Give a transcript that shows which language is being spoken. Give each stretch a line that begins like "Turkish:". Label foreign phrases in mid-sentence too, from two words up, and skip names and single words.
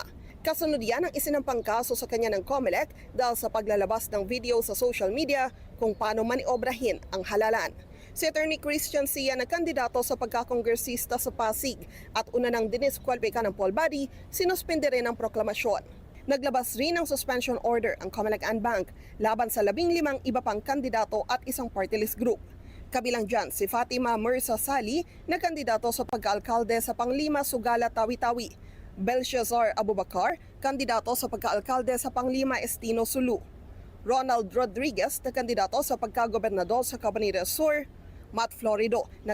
Filipino: Kasunod yan ang isinampang kaso sa kanya ng COMELEC dahil sa paglalabas ng video sa
English: social media
Filipino: kung paano maniobrahin ang halalan. Si Attorney Christian Sia na kandidato sa pagkakongresista sa Pasig at una nang diniskwalipika ng
English: poll body,
Filipino: sinuspende rin ang proklamasyon. Naglabas rin ng
English: suspension order
Filipino: ang COMELEC and Bank laban sa 15 iba pang kandidato at isang
English: party list group.
Filipino: Kabilang dyan si Fatima Mirza Sali na kandidato sa pagkaalkalde sa Panglima Sugala Tawi-Tawi, Belshazzar Abubakar, kandidato sa pagkaalkalde sa Panglima Estino Sulu, Ronald Rodriguez na kandidato sa pagkagobernador sa Cabanatuan Sur, Matt Florido na